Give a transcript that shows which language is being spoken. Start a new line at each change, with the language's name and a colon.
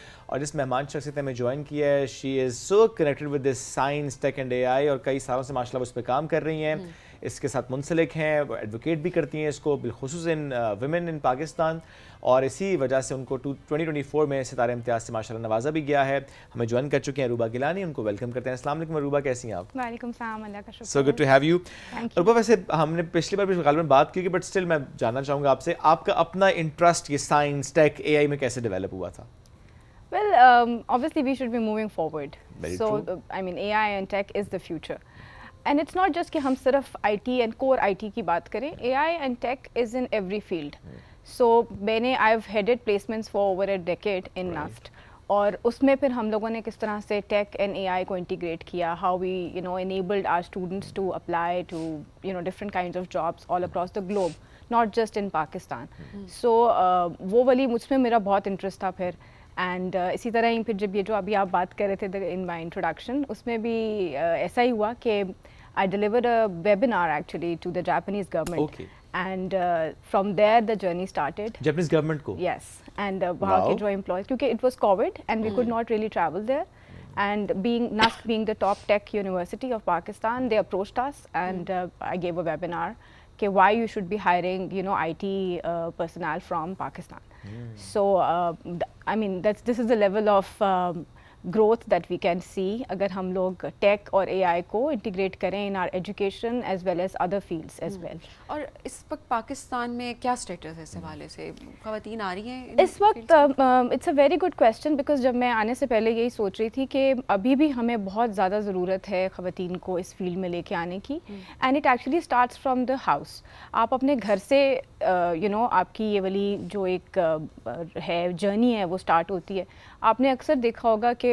Urdu: اور جس مہمان شخصیت نے ہمیں جوائن کیا ہے,
English: she is so connected with this science, tech and AI,
Urdu: اور کئی سالوں سے ماشاء اللہ اس پہ کام کر رہی ہیں, اس کے ساتھ منسلک ہیں, وہ ایڈوکیٹ بھی کرتی ہیں اس کو, بالخصوص ان ویمن ان پاکستان, اور اسی وجہ سے ان کو 2024 میں ستارہ امتیاز سے ماشاءاللہ نوازا بھی گیا ہے. ہمیں جوائن کر چکے ہیں عروبہ گیلانی, ان کو ویلکم کرتے ہیں. السلام علیکم عروبہ, کیسی ہیں آپ؟ وعلیکم السلام, اللہ کا شکر.
English: So good to have you.
Urdu: عروبہ, ویسے ہم نے پچھلی بار بھی غالباً بات کی,
English: but still
Urdu: میں جاننا چاہوں گا آپ سے, آپ کا اپنا انٹرسٹ یہ سائنس, ٹیک, AI میں کیسے ڈیولپ ہوا تھا؟
English: Well, obviously we should be moving forward. Very so, true. I mean, AI and tech is the future. And it's not just
Urdu: کہ ہم صرف
English: IT and core IT
Urdu: کی بات کریں,
English: AI and tech is in every field. So, I've headed placements for over a decade in NUST.
Urdu: اور اس میں پھر ہم لوگوں نے کس طرح سے ٹیک اینڈ AI کو انٹیگریٹ کیا,
English: how we enabled our students to apply to different kinds of jobs all across the globe, not just in Pakistan.
Urdu: So وہ والی مجھ میں میرا بہت انٹرسٹ تھا پھر. اینڈ اسی طرح ہی پھر جب یہ جو ابھی آپ بات کر رہے تھے ان مائی انٹروڈکشن, اس میں بھی ایسا ہی ہوا کہ
English: I delivered a webinar actually to the Japanese government. Okay. And from there the journey started.
Urdu: Japanese government ko?
English: Yes. And
Urdu: وہاں کے جو
English: employees,
Urdu: کیونکہ
English: it was COVID and we could not really travel there. And NUST being the top tech university of Pakistan, they approached us and I gave a webinar
Urdu: کہ
English: why you should be hiring IT personnel from Pakistan. So I mean this is the level of growth that we can see
Urdu: اگر ہم لوگ ٹیک اور AI کو integrate کریں
English: in our education as well as other fields as well.
Urdu: اور اس وقت پاکستان میں کیا اسٹیٹس ہے اس حوالے سے, خواتین آ رہی ہیں اس وقت؟
English: it's a very good question,
Urdu: because جب میں آنے سے پہلے یہی سوچ رہی تھی کہ ابھی بھی ہمیں بہت زیادہ ضرورت ہے خواتین کو اس فیلڈ میں لے کے آنے کی.
English: And it actually starts from the house.
Urdu: آپ اپنے گھر سے آپ کی یہ والی جو ایک ہے جرنی ہے وہ اسٹارٹ ہوتی ہے. آپ نے اکثر دیکھا ہوگا کہ